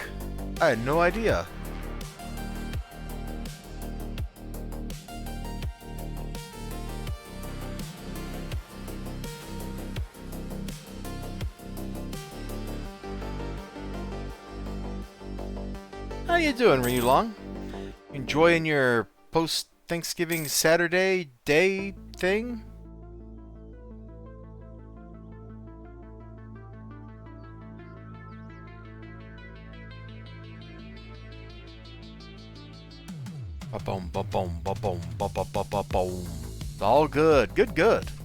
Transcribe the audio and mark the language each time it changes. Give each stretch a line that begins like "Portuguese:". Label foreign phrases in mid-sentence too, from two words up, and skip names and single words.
English: I had no idea. How you doing, Ryulong? Enjoying your post-Thanksgiving Saturday day thing? Ba-boom, ba-boom, ba-boom, ba-ba-ba-ba-boom. All good. Good, good.